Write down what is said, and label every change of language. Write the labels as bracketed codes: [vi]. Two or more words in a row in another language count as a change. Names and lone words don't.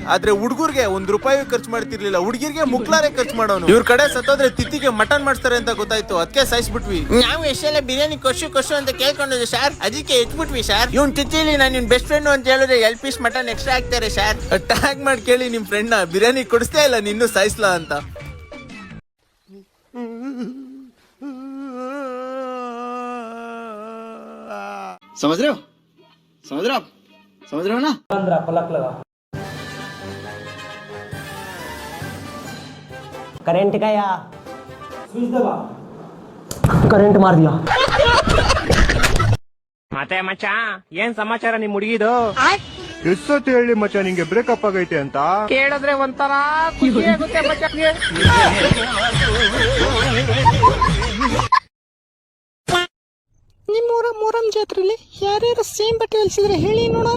[kn] ಆದ್ರೆ ಹುಡುಗರ್ಗೆ ₹1 ಖರ್ಚು ಮಾಡ್ತಿರ್ಲಿಲ್ಲ, ಹುಡುಗಿರ್ಗೆ ಮುಕ್ಲಾರೆ ಖರ್ಚು ಮಾಡೋನು. ಇವ್ರ ಕಡೆ ಸತ್ತೋದ್ರೆ ತಿತ್ತಿಗೆ ಮಟನ್ ಮಾಡಿಸ್ತಾರೆ ಅಂತ ಗೊತ್ತಾಯ್ತು, ಅದಕ್ಕೆ ಸಾಯಿಸ್ಬಿಟ್ವಿ. ನಾವು ಎಷ್ಟೆಲ್ಲ ಬಿರಿಯಾನಿ ಕೊಶು ಅಂತ ಕೇಳ್ಕೊಂಡಿದ್ವಿ ಸರ್, ಅದಕ್ಕೆ ಎತ್ಬಿಟ್ವಿ ಸರ್. ಇವ್ನ್ ತಿತ್ತಿಲಿ ನಾನು ನಿನ್ [en] best friend [kn] ಅಂತ ಹೇಳಿದ್ರೆ 2 [en] piece mutton extra [kn] ಹಾಕ್ತಾರೆ ಸರ್. ಟ್ಯಾಗ್ ಮಾಡಿ ಕೇಳಿ ನಿಮ್ ಫ್ರೆಂಡ್ ನ, ಬಿರಿಯಾನಿ ಕೊಡಿಸ್ತಾ ಇಲ್ಲ ನಿನ್ನೂ ಸಾಯಿಸ್ಲಾ ಅಂತ. [hi] समझ रहे हो आप? समझ रहे हो ना? पलक लगा। करंट गया, स्विच दबा, करंट मार दिया. [kn] ಮತ್ತೆ ಮಚ್ಚ, ಏನ್ ಸಮಾಚಾರ ನಿಮ್ ಹುಡುಗಿದು? ಎಷ್ಟೊತ್ತು ಹೇಳಿ ಮಚ್ಚ ನಿಂಗೆ ಬ್ರೇಕಪ್ ಆಗೈತೆ ಅಂತ? ಕೇಳಿದ್ರೆ ಒಂಥರ ಖುಷಿ ಆಗುತ್ತೆ ಮಚ್ಚ. ನಿಮ್ಮೂರ ಮೊರಂ ಜಾತ್ರೆಯಲ್ಲಿ ಯಾರ್ಯಾರು ಸೇಮ್ ಬಟ್ಟೆ ಹೊಲಿಸಿದ್ರೆ ಹೇಳಿ ನೋಡೋಣ.